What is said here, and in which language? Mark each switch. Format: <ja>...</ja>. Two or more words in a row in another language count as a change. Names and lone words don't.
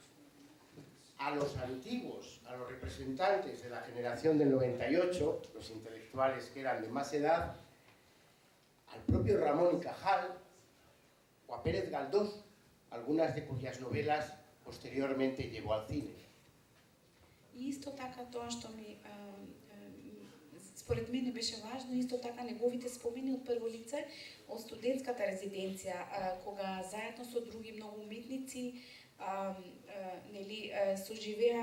<es>a los antiguos, a los representantes de la generación del 98, los intelectuales que eran de más edad, al propio Ramón y Cajal o a Pérez Galdós, algunas de cuyas novelas posteriormente llevó al cine.</es> <mk>И исто така тоа што ми според мене беше важно, исто така неговите спомени од прво лице од студентската резиденција, кога заедно со други многу уметници соживеа</mk>